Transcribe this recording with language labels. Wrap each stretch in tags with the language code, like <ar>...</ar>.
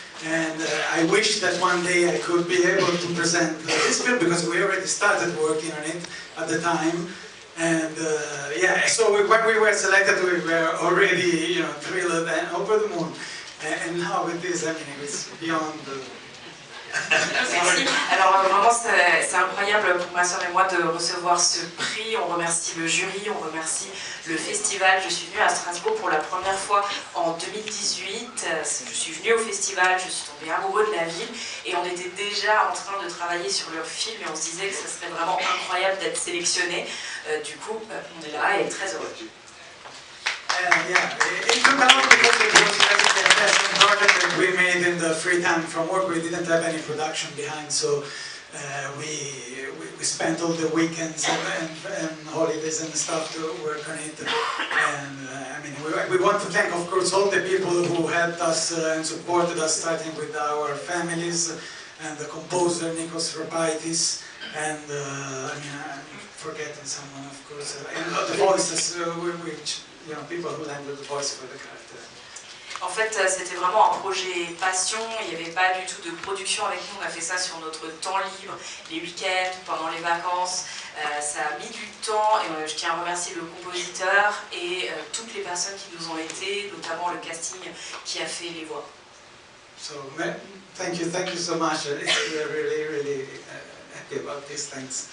<en>And I wish that one day I could be able to present this film, because we already started working on it at the time. And yeah, so when we were selected, we were already, thrilled and over the moon. And now with this, I mean, it's beyond.</en> <fr>Merci. Alors vraiment, c'est incroyable pour ma soeur et moi de recevoir ce prix. On remercie le jury, on remercie le festival. Je suis venue à Strasbourg pour la première fois en 2018. Je suis venue au festival, je suis tombée amoureux de la ville et on était déjà en train de travailler sur leur film et on se disait que ce serait vraiment incroyable d'être sélectionné. Du coup, on est là et très heureux.</fr> <en>Yeah, it took a lot because it was a passion project that we made in the free time from work. We didn't have any production behind, so we spent all the weekends and holidays and stuff to work on it. And I mean, we want to thank, of course, all the people who helped us and supported us, starting with our families and the composer Nikos Rapaitis, and I mean, I'm forgetting someone, of course, and the voices, which. People who handle the voice for the character.</en> <fr>En fait, c'était vraiment un projet passion, il n'y avait pas du tout de production avec nous, on a fait ça sur notre temps libre, les week-ends, pendant les vacances, ça a mis du temps et je tiens à remercier le compositeur et toutes les personnes qui nous ont aidés, notamment le casting qui a fait les voix.</fr> <en>So, thank you so much, it's really happy about this, thanks.</en>